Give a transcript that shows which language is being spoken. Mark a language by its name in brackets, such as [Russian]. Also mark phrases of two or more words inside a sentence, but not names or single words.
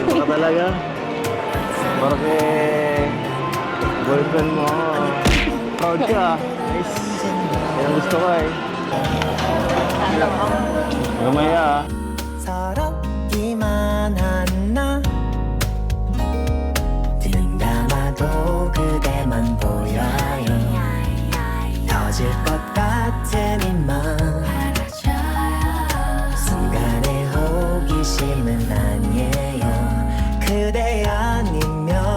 [Filipino] talaga. Porque boyfriend mo, proud ka. Nice. Yan ang gusto ko eh. Gamaya ah. [Korean] 서럽기만 한 나 눈 감아도 그대만 보여요 터질 것 같은 이맘 순간의 호기심은 아니에요 그대 아니면